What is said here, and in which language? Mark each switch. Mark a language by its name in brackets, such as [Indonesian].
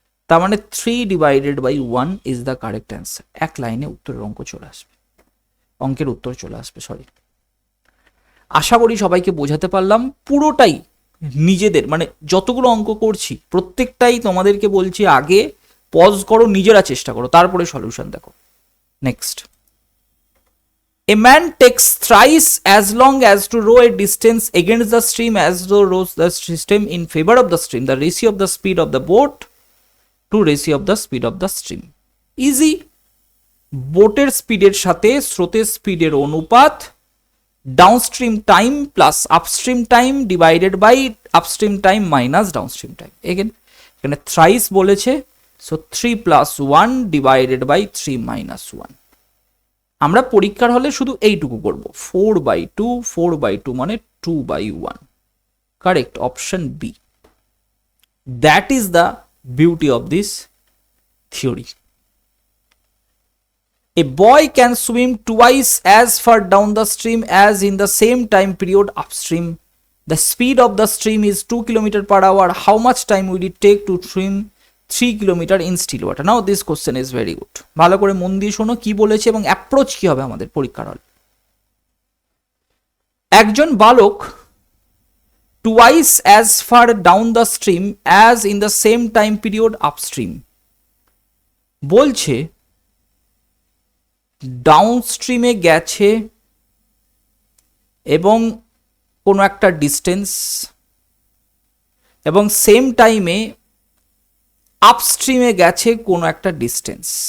[Bangla] তার মানে 3 [English] Divided by 1 is the correct answer. [Bangla] এক লাইনে উত্তরের অঙ্ক চলে আসবে, অঙ্কের উত্তর চলে আসবে, সরি। আশা করি সবাইকে বোঝাতে পারলাম। পুরোটাই নিজেদের, মানে যতগুলো অঙ্ক করছি প্রত্যেকটাই তোমাদেরকে বলছি আগে পজ করো, নিজেরা চেষ্টা করো, তারপরে সলিউশন দেখো। [English] Next, a man takes thrice as long as to row a distance against the stream as though rows the system in favor of the stream, the ratio of the speed of the boat to ratio of the speed of the stream। [Bangla] Easy, বোটের স্পিডের সাথে স্রোতের স্পিডের অনুপাত, downstream time plus upstream time divided by upstream time minus downstream time. এখানে thrice বলেছে, so 3 + 1 divided by 3 - 1। আমরা পরীক্ষার হলে শুধু এইটুকু করব, 4/2, 4/2 মানে 2/1। [English] Correct, option B. That is the beauty of this theory. A boy can swim twice as far down the stream as in the same time period upstream. The speed of the stream is 2 km/h. How much time will it take to swim 3 km in still water? Now this question is very good. [Bangla] ভালো করে মন দিয়ে শোনো কি বলেছে এবং approach কি হবে আমাদের পরীক্ষার হলে। একজন বালক [English] twice as far down the stream as in the same time period upstream [Bangla] বলছে ডাউনস্ট্রিমে গেছে এবং কোনো একটা ডিস্টেন্স, এবং সেম টাইমে আপস্ট্রিমে গেছে কোনো একটা ডিস্টেন্স।